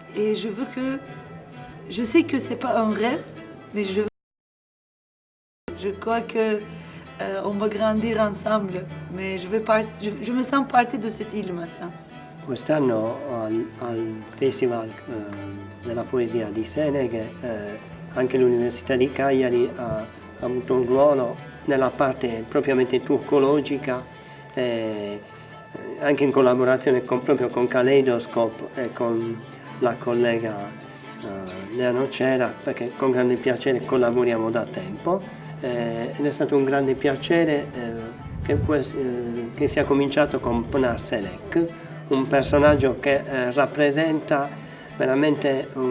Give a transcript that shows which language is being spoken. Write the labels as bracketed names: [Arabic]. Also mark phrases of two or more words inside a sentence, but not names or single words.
[French] Et je sais que c'est pas un rêve, mais je crois que on va grandir ensemble, mais je me sens partie de cette île maintenant. [Italian] Quest'anno al Festival della Poesia di Seneghe anche l'Università di Cagliari ha avuto un ruolo nella parte propriamente turcologica, anche in collaborazione proprio con Kaleidoscope e con la collega Lea Nocera, perché con grande piacere collaboriamo da tempo ed è stato un grande piacere che sia cominciato con Pınar Selek, un personaggio che rappresenta veramente